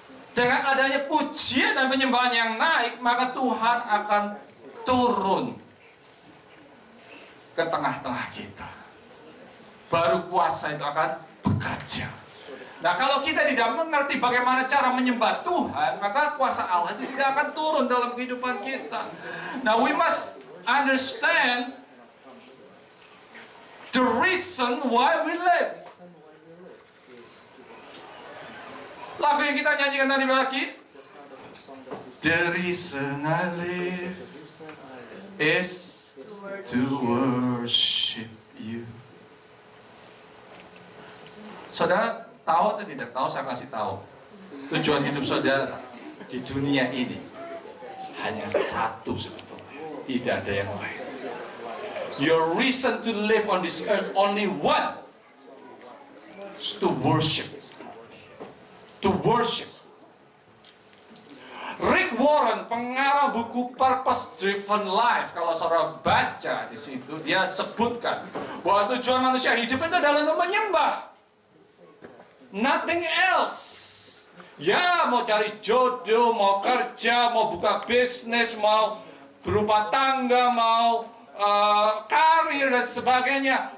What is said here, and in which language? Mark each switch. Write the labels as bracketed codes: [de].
[id] Dengan adanya pujian dan penyembahan yang naik, maka Tuhan akan turun ke tengah-tengah kita. Baru kuasa itu akan bekerja. Nah, kalau kita tidak mengerti bagaimana cara menyembah Tuhan, maka kuasa Allah itu tidak akan turun dalam kehidupan kita. [en] Now, we must understand the reason why we live. [id] Lagu yang kita nyanyikan tadi pagi, [en] the reason I live is to worship you. [id] Saudara tahu atau tidak tahu, saya kasih tahu. Tujuan hidup saudara di dunia ini hanya satu sebetulnya, tidak ada yang lain. [en] Your reason to live on this earth only one, to worship. To worship. [id] Rick Warren, pengarang buku Purpose Driven Life, kalau saudara baca di situ, dia sebutkan bahwa tujuan manusia hidup itu adalah untuk menyembah. [en] Nothing else. [id] Ya, mau cari jodoh, mau kerja, mau buka bisnis, mau berumah tangga, mau karir dan sebagainya.